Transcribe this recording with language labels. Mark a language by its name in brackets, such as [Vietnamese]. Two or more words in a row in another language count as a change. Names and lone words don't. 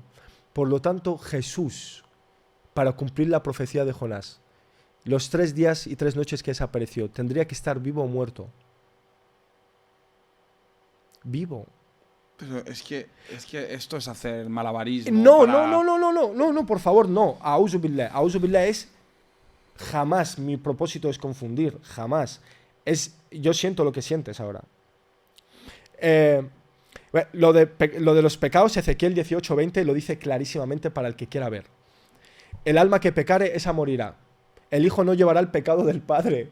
[Spanish] Por lo tanto, Jesús, para cumplir la profecía de Jonás, los 3 días y 3 noches que desapareció, ¿tendría que estar vivo o muerto? Vivo. Pero es que esto es hacer malabarismo. No, por favor, no. [Arabic] أعوذ بالله. أعوذ بالله [Spanish] es jamás. Mi propósito es confundir, jamás. Yo siento lo que sientes ahora. Lo de los pecados, Ezequiel 18:20 lo dice clarísimamente para el que quiera ver. El alma que pecare, esa morirá. El hijo no llevará el pecado del padre.